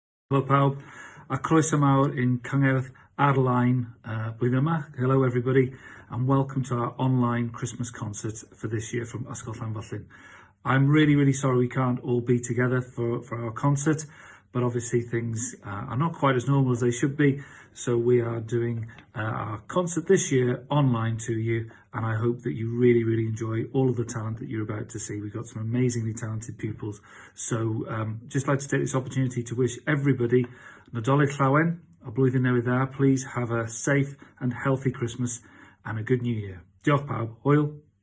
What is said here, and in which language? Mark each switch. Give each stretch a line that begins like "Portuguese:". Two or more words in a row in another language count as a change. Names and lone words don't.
Welsh: Helo pawb, a croeso mawr in Cyngerdd ar-lein blwyddyn yma.
English: Hello everybody, and welcome to our online Christmas concert for this year from Ysgol Llanfyllin. I'm really sorry we can't all be together for our concert, but obviously things are not quite as normal as they should be, so we are doing our concert this year online to you, and I hope that you really enjoy all of the talent that you're about to see. We've got some amazingly talented pupils, so just like to take this opportunity to wish everybody
Welsh: Nadolig Llawen, a blwyddyn newydd dda.
English: Please have a safe and healthy Christmas and a good New Year.
Welsh: Diolch pawb, hwyl.